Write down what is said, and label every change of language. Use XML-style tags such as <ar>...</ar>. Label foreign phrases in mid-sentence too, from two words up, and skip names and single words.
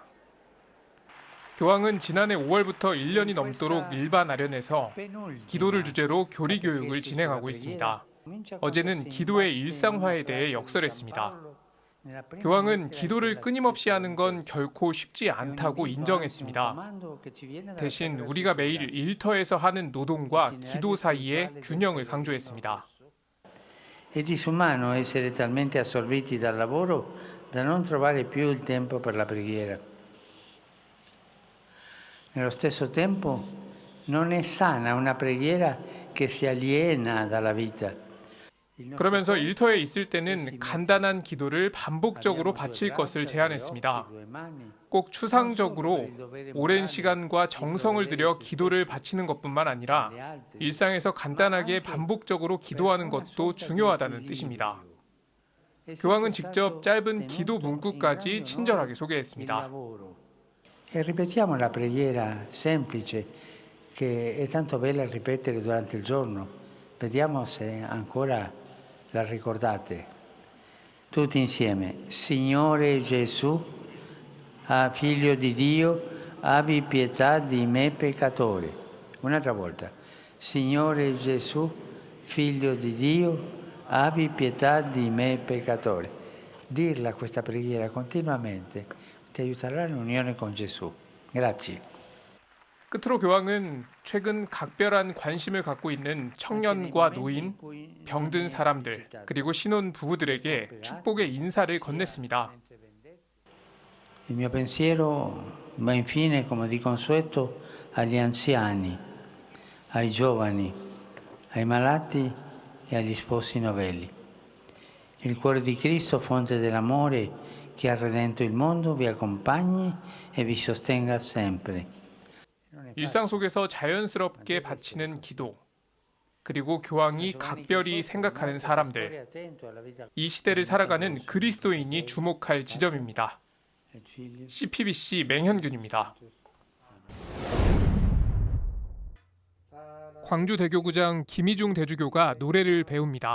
<ko>교황은 지난해 5월부터 1년이 넘도록 일반 아련에서 기도를 주제로 교리 교육을 진행하고 있습니다. 어제는 기도의 일상화에 대해 역설했습니다. 교황은 기도를 끊임없이 하는 건 결코 쉽지 않다고 인정했습니다. 대신 우리가 매일 일터에서 하는 노동과 기도 사이의 균형을 강조했습니다.</ko> <it>È disumano essere talmente assorbiti dal lavoro da non trovare più il tempo per la preghiera. Nello stesso tempo non è sana una preghiera che si aliena dalla vita.</it> <ko>그러면서 일터에 있을 때는 간단한 기도를 반복적으로 바칠 것을 제안했습니다. 꼭 추상적으로 오랜 시간과 정성을 들여 기도를 바치는 것뿐만 아니라 일상에서 간단하게 반복적으로 기도하는 것도 중요하다는 뜻입니다. 교황은 직접 짧은 기도 문구까지 친절하게 소개했습니다.</ko> <it>E ripetiamo la preghiera semplice che è tanto bella ripetere durante il giorno. Vediamo se ancora la ricordate. Tutti insieme. Signore Gesù, Figlio di Dio, abbi pietà di me peccatore. Un'altra volta. Signore Gesù, Figlio di Dio, abbi pietà di me peccatore. Dirla questa preghiera continuamente ti aiuterà nell'unione con Gesù. Grazie.</it> <ko>끝으로 교황은 최근 각별한 관심을 갖고 있는 청년과 노인, 병든 사람들, 그리고 신혼 부부들에게 축복의 인사를 건넸습니다.</ko> <it>Il mio pensiero va infine come di consueto agli anziani, ai giovani, ai malati e agli sposi novelli. Il cuore di Cristo, fonte dell'amore che ha redento il mondo, vi accompagni e vi sostenga sempre.</it> <ko>일상 속에서 자연스럽게 바치는 기도, 그리고 교황이 각별히 생각하는 사람들, 이 시대를 살아가는 그리스도인이 주목할 지점입니다. CPBC 맹현균입니다. 광주 대교구장 김희중 대주교가 노래를 배웁니다.</ko>